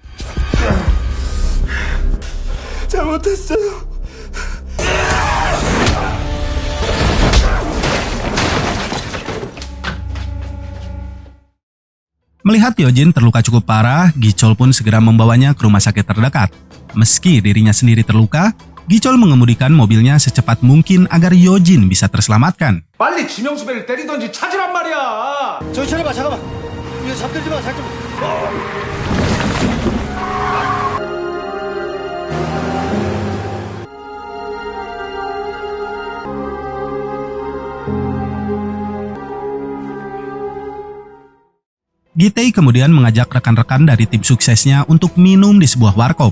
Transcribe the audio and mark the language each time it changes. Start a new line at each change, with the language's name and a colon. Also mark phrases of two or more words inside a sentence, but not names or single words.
Indonesian: Melihat Yojin terluka cukup parah, Gi-chol pun segera membawanya ke rumah sakit terdekat. Meski dirinya sendiri terluka, Gi-chol mengemudikan mobilnya secepat mungkin agar Yojin bisa terselamatkan.
Korean: 빨리 지명수배를 때리던지 찾으란 말이야. 저기 차려봐, 잠깐만. 이거 잠들지 마, 잠깐만.
Indonesian: Gi-tae kemudian mengajak rekan-rekan dari tim suksesnya untuk minum di sebuah warkop.